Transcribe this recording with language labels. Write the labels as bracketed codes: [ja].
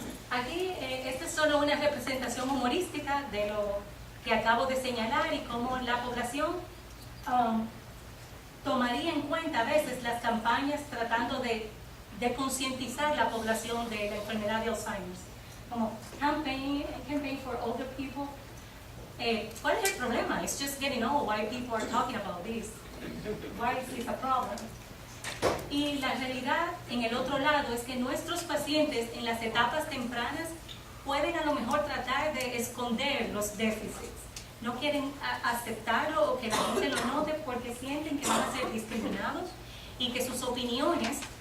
[es] Aquí, esta es solo una representación humorística de lo que acabo de señalar y cómo la población tomaría en cuenta a veces las campañas tratando de concientizar la población de la enfermedad de Alzheimer. [en] Como campaign for older people. [es] ¿Cuál es el problema? [en] It's just getting old. Why people are talking about this? Why is this a problem? [es] Y la realidad en el otro lado es que nuestros pacientes en las etapas tempranas pueden a lo mejor tratar de esconder los déficits. No quieren aceptarlo o que la gente lo note porque sienten que van a ser discriminados y que sus opiniones